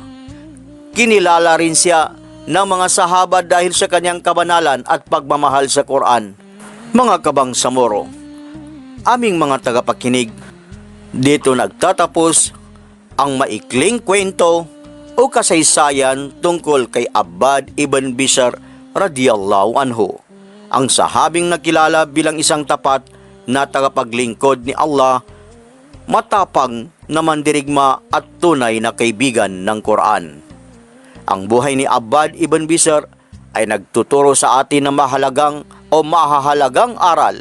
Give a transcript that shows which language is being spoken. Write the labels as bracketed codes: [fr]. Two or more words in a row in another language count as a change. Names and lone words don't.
[tl] Kinilala rin siya ng mga sahaba dahil sa kanyang kabanalan at pagmamahal sa Quran. Mga kabangsamoro, aming mga tagapakinig, dito nagtatapos ang maikling kwento o kasaysayan tungkol kay Abbad ibn Bishr [ar] رضي الله عنه, [tl] ang sahabing nakilala bilang isang tapat, na tagapaglingkod ni Allah, matapang na mandirigma at tunay na kaibigan ng Quran. Ang buhay ni Abbad ibn Bishr ay nagtuturo sa atin ng mahahalagang aral.